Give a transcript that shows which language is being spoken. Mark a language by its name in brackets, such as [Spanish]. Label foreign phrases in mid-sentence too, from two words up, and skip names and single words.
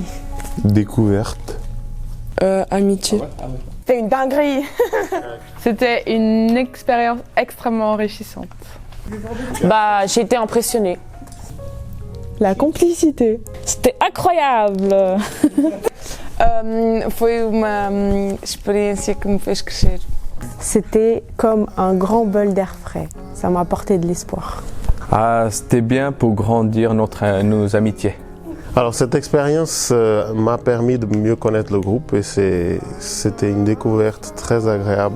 [French] Découverte. Amitié. C'était une dinguerie. C'était une expérience extrêmement enrichissante. J'ai été impressionnée. La complicité. C'était incroyable. [Portuguese] Foi uma experiência que me fez crescer. [French] C'était comme un grand bol d'air frais. Ça m'a apporté de l'espoir. C'était bien pour grandir nos amitiés. Alors cette expérience m'a permis de mieux connaître le groupe et c'était une découverte très agréable.